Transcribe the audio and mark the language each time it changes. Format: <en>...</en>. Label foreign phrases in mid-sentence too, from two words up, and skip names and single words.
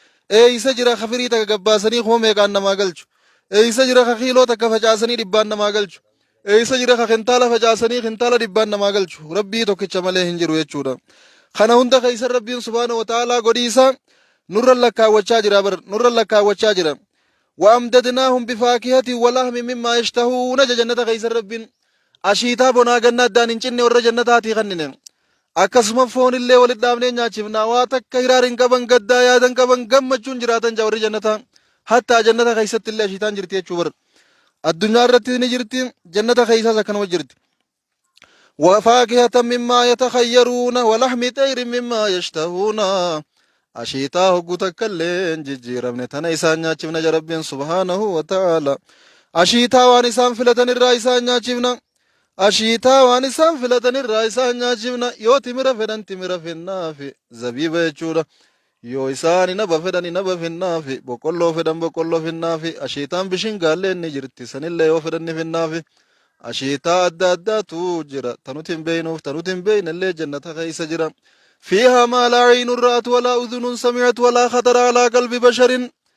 <om>Eeysa jira kafirii taga gabbaasanii kuma meeqaan namaa galchu? Eeysa jira ka kiiloo takka facaasanii dhibbaan namaa galchu? Eeysa jira ka kintaala facaasanii kintaala dhibbaan namaa galchu? Rabbii tokkicha malee hin jiru jechuudha. Kana hunda keeysan Rabbiin</om> <ar>سبحانه وتعالى</ar> <om>godhiisa nurra lakkaawwachaa jira bar, nurra lakkaawwachaa jira.</om> <ar>"وأمددناهم بفاكهة ولحم مما يشتهون,"</ar> <om>ja jannata keeysan Rabbiin. Ashiitaa bonaa ganna addaan hin cinne warra jannataatii kannine. Akkasuma foon illee walit dhaabnee nyaachifna. Waa takka hiraar hin qaban, gaddaa yaadan qaban, gammachuun jiraatan jaa warri jannataa. Hattaa jannata keessatti illee ashiitaan jirti jechuu bar. Addunyaa irratti ni jirti, jannata keessaas akkanuma jirti.</om> <ar>"وفاكهة مما يتخيرون ولحم طير مما يشتهون."</ar> <om>Ashiitaa hogguu takka illee hin jijjiiramne tana isaan nyaachifna jaa Rabbiin</om> <ar>سبحانه وتعالى.</ar> <om>Ashiitaa waan isaan filatan irraa isaan nyaachifna. Ashiitaa waan isaan filatan irraa isaan nyaachifna. Yoo timira fedhan timira fennaafi, zabiiba jechuudha. Yoo isaan inaba fedhan inaba fennaafi, boqqolloo fedhan boqqolloo fennaafi, ashiitaan bishin gaallee ni jirti, sanillee yoo fedhan ni fennaafi. Ashiitaa adda addaatu jira, tanuti hin beeynuuf, tanuti hin beeynellee jannata keessa jira.</om> <ar>"فيها ما لا عين رأت ولا أذن سمعت ولا خطر على قلب بشر."</ar>